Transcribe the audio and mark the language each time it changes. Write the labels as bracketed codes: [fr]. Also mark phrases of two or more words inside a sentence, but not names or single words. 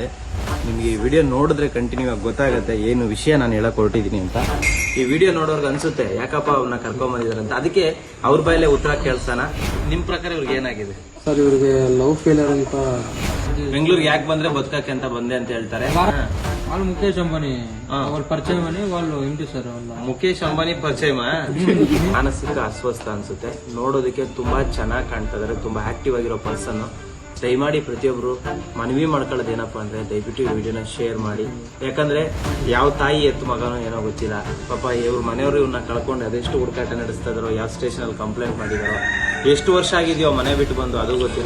[kn] ನಿಮಗೆ ಈ ವಿಡಿಯೋ ನೋಡಿದ್ರೆ ಕಂಟಿನ್ಯೂ ಆಗಿ ಗೊತ್ತಾಗುತ್ತೆ ಏನು ವಿಷಯ ನಾನು ಹೇಳಕ್ ಹೊರಟಿದ್ದೀನಿ ಅಂತ. ಈ ವಿಡಿಯೋ ನೋಡೋರ್ಗೆ ಅನ್ಸುತ್ತೆ ಯಾಕಪ್ಪ ಅವ್ರನ್ನ ಕರ್ಕೊಂಡ್ ಬಂದಿದ್ದಾರೆ ಅಂತ. ಅದಕ್ಕೆ ಅವ್ರ ಬಾಯಲ್ಲೇ ಉತ್ತರ ಕೇಳ್ತಾನ. ನಿಮ್ ಪ್ರಕಾರ ಇವ್ರಿಗೆ ಏನಾಗಿದೆ ಸರ್? ಇವ್ರಿಗೆ [en] love failure [kn] ಅಂತ ಬೆಂಗಳೂರಿಗೆ ಯಾಕೆ ಬಂದ್ರೆ ಬದುಕಕ್ಕೆ ಅಂತ ಬಂದೆ ಅಂತ ಹೇಳ್ತಾರೆ. [te] వాళ్ళు ముఖేష్ అంబానీ వాళ్ళు పరిచయం అని వాళ్ళు ఏంటి ಸರ್ [kn] ಮುಖೇಶ್ ಅಂಬಾನಿ ಪರಿಚಯ. ಮಾನಸಿಕ ಅಸ್ವಸ್ಥ ಅನ್ಸುತ್ತೆ. ನೋಡೋದಕ್ಕೆ ತುಂಬಾ ಚೆನ್ನಾಗಿ ಕಾಣ್ತಾ ಇದಾರೆ. ತುಂಬಾ ಆಕ್ಟಿವ್ ಆಗಿರೋ ಪರ್ಸನ್. ದಯಮಾಡಿ ಪ್ರತಿಯೊಬ್ರು ಮನವಿ ಮಾಡ್ಕೊಳ್ಳೋದು ಏನಪ್ಪಾ ಅಂದ್ರೆ ದಯವಿಟ್ಟು ಈ ವಿಡಿಯೋನ ಶೇರ್ ಮಾಡಿ. ಯಾಕಂದ್ರೆ ಯಾವ ತಾಯಿ ಎತ್ತು ಮಗನೋ ಏನೋ ಗೊತ್ತಿಲ್ಲ. ಪಾಪ ಇವ್ರ ಮನೆಯವರು ಇವ್ರನ್ನ ಕಳ್ಕೊಂಡು ಅದೆಷ್ಟು ಹುಡುಕಾಟ ನಡೆಸ್ತಾ ಇದಾರೋ, ಯಾವ ಸ್ಟೇಷನ್ ಅಲ್ಲಿ ಕಂಪ್ಲೇಂಟ್ ಮಾಡಿದಾರೋ, ಎಷ್ಟು ವರ್ಷ ಆಗಿದೆಯೋ ಮನೆ ಬಿಟ್ಟು ಬಂದು ಅದು ಗೊತ್ತಿಲ್ಲ.